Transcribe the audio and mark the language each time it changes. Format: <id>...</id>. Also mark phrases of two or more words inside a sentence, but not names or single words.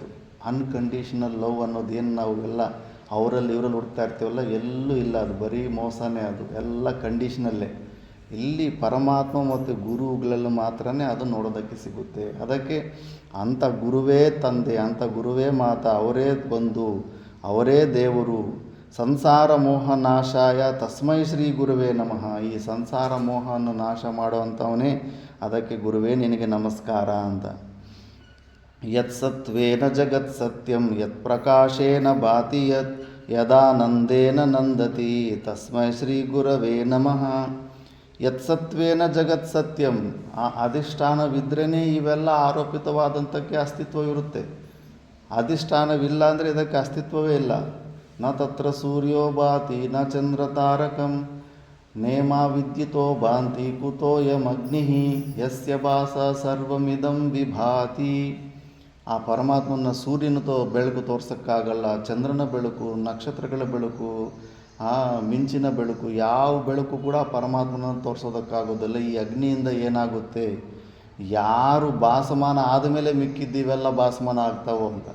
<en>unconditional love</en> <kn>ಅನ್ನೋದು ಏನು ನಾವು ಎಲ್ಲ ಅವರಲ್ಲಿ ಇವರಲ್ಲಿ ಹುಡುಕ್ತಾ ಇರ್ತೀವಲ್ಲ, ಎಲ್ಲೂ ಇಲ್ಲ. ಅದು ಬರೀ ಮೋಸನೇ, ಅದು ಎಲ್ಲ ಕಂಡೀಷನಲ್ಲೇ. ಇಲ್ಲಿ ಪರಮಾತ್ಮ ಮತ್ತು ಗುರುಗಳಲ್ಲಿ ಮಾತ್ರನೇ ಅದು ನೋಡೋದಕ್ಕೆ ಸಿಗುತ್ತೆ. ಅದಕ್ಕೆ ಅಂಥ ಗುರುವೇ ತಂದೆ, ಅಂಥ ಗುರುವೇ ಮಾತಾ, ಅವರೇ ಬಂಧು, ಅವರೇ ದೇವರು.</kn> <sa>ಸಂಸಾರ ಮೋಹ ನಾಶಾಯ ತಸ್ಮೈ ಶ್ರೀ ಗುರುವೇ ನಮಃ.</sa> <kn>ಈ ಸಂಸಾರ ಮೋಹವನ್ನು ನಾಶ ಮಾಡುವಂಥವನೇ, ಅದಕ್ಕೆ ಗುರುವೇ ನಿನಗೆ ನಮಸ್ಕಾರ ಅಂತ.</kn> <sa>ಯತ್ ಸತ್ವೇನ ಜಗತ್ ಸತ್ಯಂ ಯತ್ ಪ್ರಕಾಶೇನ ಭಾತಿ ಯದಾನಂದೇನ ನಂದತಿ ತಸ್ಮೈ ಶ್ರೀ ಗುರವೇ ನಮಃ. ಯತ್ ಸತ್ವೇನ ಜಗತ್ ಸತ್ಯಂ,</sa> <kn>ಆ ಅಧಿಷ್ಠಾನವಿದ್ರೇ ಇವೆಲ್ಲ ಆರೋಪಿತವಾದಂಥಕ್ಕೆ ಅಸ್ತಿತ್ವ ಇರುತ್ತೆ. ಅಧಿಷ್ಠಾನವಿಲ್ಲ ಅಂದರೆ ಇದಕ್ಕೆ ಅಸ್ತಿತ್ವವೇ ಇಲ್ಲ.</kn> <sa>ನ ತತ್ರ ಸೂರ್ಯೋ ಭಾತಿ ನ ಚಂದ್ರ ತಾರಕಂ ನೇಮ ವಿದ್ಯುತೋ ಭಾಂತಿ ಕುತೋಯಮಗ್ನಿ ಯಸ್ಯ ಭಾಸ ಸರ್ವಮಿದಂ ವಿಭಾತಿ.</sa> <kn>ಆ ಪರಮಾತ್ಮನ ಸೂರ್ಯನ ಬೆಳಕು ತೋರ್ಸೋಕ್ಕಾಗಲ್ಲ, ಚಂದ್ರನ ಬೆಳಕು, ನಕ್ಷತ್ರಗಳ ಬೆಳಕು, ಆ ಮಿಂಚಿನ ಬೆಳಕು, ಯಾವ ಬೆಳಕು ಕೂಡ ಪರಮಾತ್ಮನ ತೋರಿಸೋದಕ್ಕಾಗೋದಿಲ್ಲ. ಈ ಅಗ್ನಿಯಿಂದ ಏನಾಗುತ್ತೆ, ಯಾರು ಭಾಸಮಾನ ಆದಮೇಲೆ ಮಿಕ್ಕಿದ್ದೀವೆಲ್ಲ ಭಾಸಮಾನ ಆಗ್ತಾವೋ ಅಂತ.</kn>